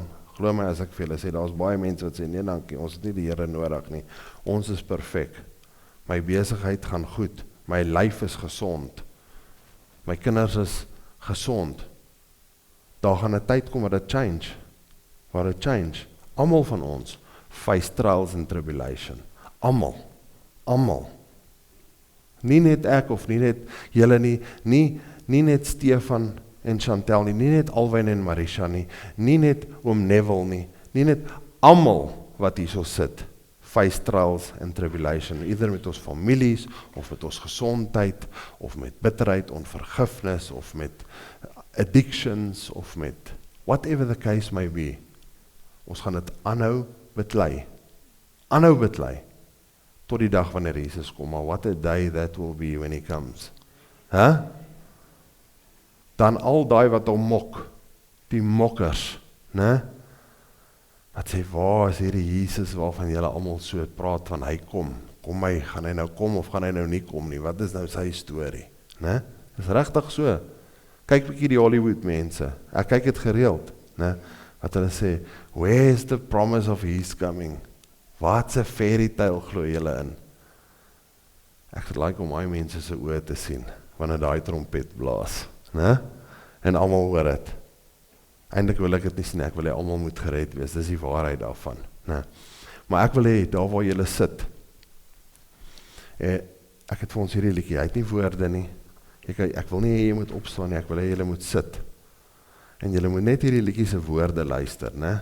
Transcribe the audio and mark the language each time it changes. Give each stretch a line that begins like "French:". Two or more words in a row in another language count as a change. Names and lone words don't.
Afrikaans: Glo my as ek vir julle sê, daar's baie mense wat sê, nee dankie, ons het nie die Here nodig nie. Ons is perfek. My besigheid gaan goed. My lyf is gesond. My kinders is gesond. Daar gaan 'n tyd kom waar dit change. Almal van ons
English: face trials and tribulation.
Afrikaans: Almal. Nie net ek of nie net julle nie net Stefan en Chantel nie net Alwyn en Marisha nie net oom Neville nie net almal wat hierso sit.
English: Face trials and tribulation, either
Afrikaans: met ons families, of met ons gesondheid, of met bitterheid, onvergifnis, of met addictions, of met
English: whatever the case may be.
Afrikaans: Ons gaan dit aanhou beklei, tot die dag wanneer Jesus kom, maar
English: what a day that will be when he comes.
Afrikaans: Dan al daai wat hom mok, die mokkers, né? Wat sê, waar is hierdie Jesus waarvan julle almal so praat van hy kom? Gaan hy nou kom of gaan hy nou nie kom nie? Wat is nou sy storie? Né? Dis regtig so. Kyk bietjie die Hollywood mense. Ek kyk dit gereeld, né? Wat hulle sê,
English: where's the promise of his coming?
Afrikaans: Wat's 'n
English: fairy tale
Afrikaans: glo julle in? Ek het like om my mense se oë te sien wanneer daai trompet blaas, né? En almal hoor dit. Eindelik wil ek dit nie sien, ek wil hê almal moet gered wees, dis die waarheid daarvan, né? Maar ek wil hê, daar waar julle sit, ek het vir ons hierdie liedjie, hy het nie woorde nie, ek wil nie hê jy moet opstaan nie, ek wil hê julle moet sit, en julle moet net hierdie liedjie se woorde luister, né?